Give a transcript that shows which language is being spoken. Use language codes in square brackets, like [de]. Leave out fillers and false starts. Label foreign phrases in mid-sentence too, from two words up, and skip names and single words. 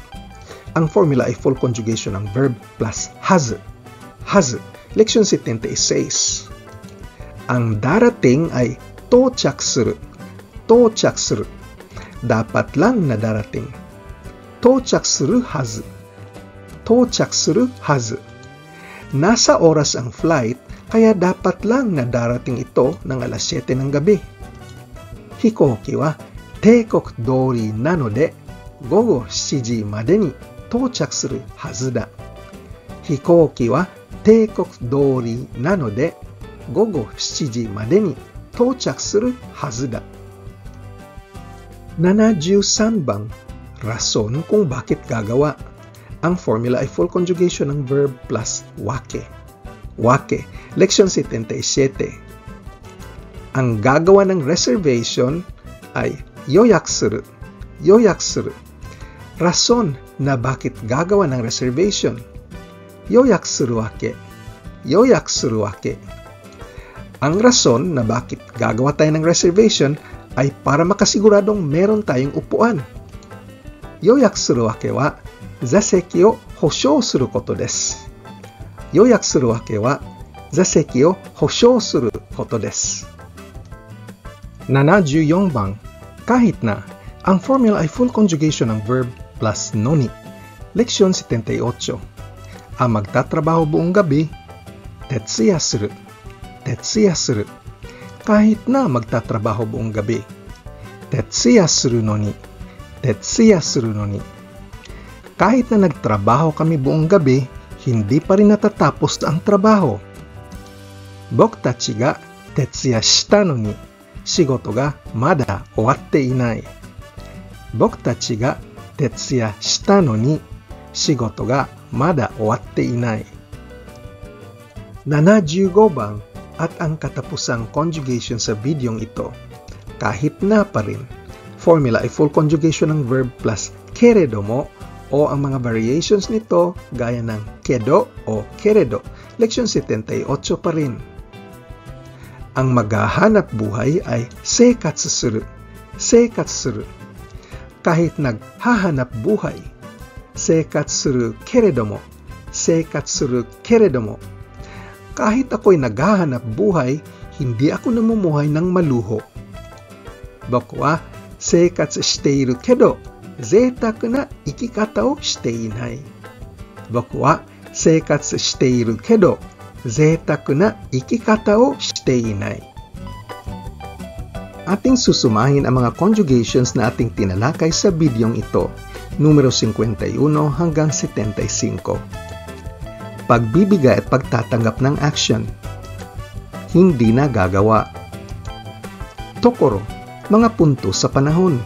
[tl] Ang formula ay [en] full conjugation [tl] ng verb plus hazu. [ja] はず. [tl] Leksyon 76. Ang darating ay [ja] 到着する. 到着する. [tl] Dapat lang na darating. [ja] 到着するはず. 到着するはず. [tl] Nasa oras ang flight, kaya dapat lang na darating ito ng alas 7 ng gabi. [ja] 飛行機は定刻通りなので午後7時までに到着するはずだ. 飛行機は定刻通りなので午後7時までに到着するはずだ. [tl] 73 bang, rason kung bakit gagawa. Ang formula ay [en] full conjugation [tl] ng verb plus wake. Wake. Leksyon 77. Ang gagawa ng reservation ay yoyakusuru. [ja] 予約する. [tl] Rason na bakit gagawa ng reservation. [ja] 予約するわけ。予約するわけ. [tl] Ang rason na bakit gagawa tayo ng reservation ay para makasiguradong meron tayong upuan. [ja] 予約するわけは座席を保証することです. 予約するわけは座席を保証することです. [tl] 74 bang, kahit na, ang formula ay [en] full conjugation [tl] ng verb plus noni. Leksyon 78. Ang magtatrabaho buong gabi, [ja] 徹夜する. 徹夜する. [tl] Kahit na magtatrabaho buong gabi, [ja] 徹夜するのに. 徹夜するのに. [tl] Kahit na nagtrabaho kami buong gabi, hindi pa rin natatapos ang trabaho. [ja] 僕たちが徹夜したのに、仕事がまだ終わっていない. 僕たちが徹夜したのに、仕事がまだ終わっていない. [tl] 75 bang, at ang katapusang conjugation sa videong ito, kahit na pa rin. Formula ay [en] full conjugation [tl] ng verb plus [ja] けれども [tl] o ang mga variations nito gaya ng kedo o keredo. Leksyon 78 pa rin. Ang maghahanap buhay ay [ja] 生活する. 生活する. [tl] Kahit naghahanap buhay, [ja] 生活するけれども. 生活するけれども. [tl] Kahit ako'y naghahanap buhay, hindi ako namumuhay ng maluho. [ja] 僕は生活しているけど, 贅沢な生き方をしていない. 僕は生活しているけど, 贅沢な生き方をしていない. [tl] Ating susumahin ang mga conjugations na ating tinalakay sa bidyong ito, numero 51 hanggang 75. Pagbibigay at pagtatanggap ng action. Hindi na gagawa. Tokoro, mga punto sa panahon.